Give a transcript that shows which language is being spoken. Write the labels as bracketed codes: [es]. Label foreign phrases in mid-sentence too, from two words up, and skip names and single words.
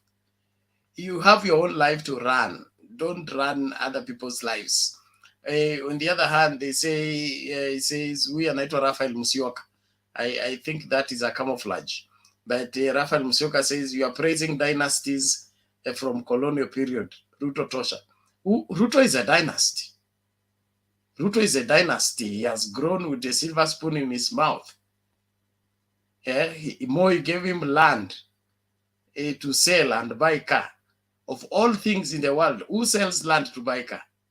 [en] You have your own life to run. Don't run other people's lives. On the other hand, they say he says we anaitwa Raphael Musyoka. I think that is a camouflage. But Raphael Musyoka says you are praising dynasties from colonial period. Ruto Tosha. Ruto is a dynasty. Ruto is a dynasty. He has grown with a silver spoon in his mouth. Moi gave him land to sell and buy car. Of all things in the world, who sells land to buy car?